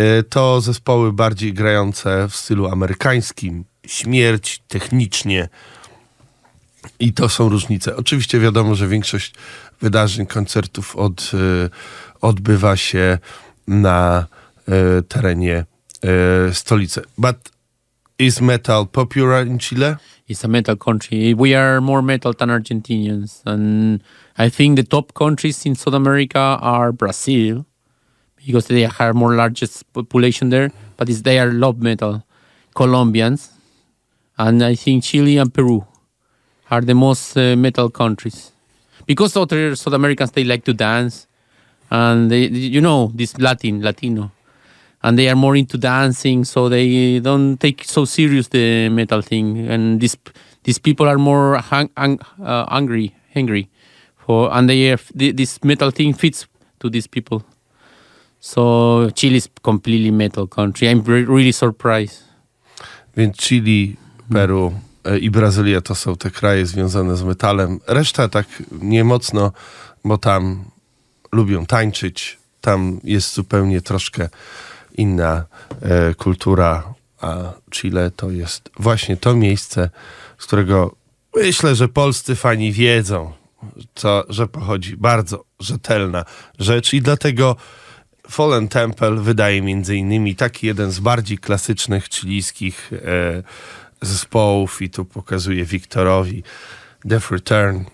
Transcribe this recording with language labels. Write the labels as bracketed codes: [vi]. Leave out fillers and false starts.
[pl] To zespoły bardziej grające w stylu amerykańskim, śmierć, technicznie. I to są różnice. Oczywiście wiadomo, że większość wydarzeń, koncertów odbywa się na terenie stolicy. [en] But is metal popular in Chile? It's a metal country. We are more metal than Argentinians. And I think the top countries in South America are Brazil, because they have more largest population there, but they are love metal. Colombians, and I think Chile and Peru are the most metal countries. Because other South Americans, they like to dance, and this Latino. And they are more into dancing, so they don't take so serious the metal thing. And these people are more hungry, and this metal thing fits to these people. So Chile is completely metal country. I'm really surprised. [pl] Więc Chile, Peru i Brazylia to są te kraje związane z metalem. Reszta tak nie mocno, bo tam lubią tańczyć. Tam jest zupełnie troszkę inna kultura, a Chile to jest właśnie to miejsce, z którego myślę, że polscy fani wiedzą, że pochodzi bardzo rzetelna rzecz i dlatego Fallen Temple wydaje między innymi taki jeden z bardziej klasycznych chilijskich zespołów i tu pokazuje Victorowi Death Return.